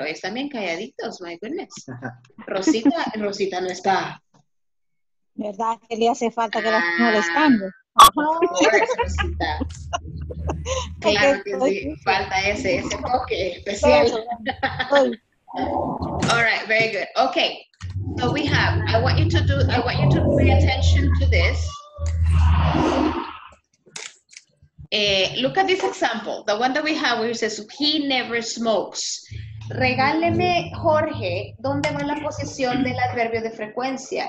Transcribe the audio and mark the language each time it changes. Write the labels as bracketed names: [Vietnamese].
[Spanish] Hoy están bien calladitos, [English] my goodness. [Spanish] Rosita no está. ¿Verdad que le hace falta que la esté Ah, molestando? [English] of course, Rosita. [Spanish] Claro que sí, falta ese toque especial. [English] All right, very good. Okay, so we have, I want you to pay attention to this. Look at this example, the one that we have where it says, he never smokes. [Spanish] Regáleme, Jorge, ¿dónde va la posición del adverbio de frecuencia?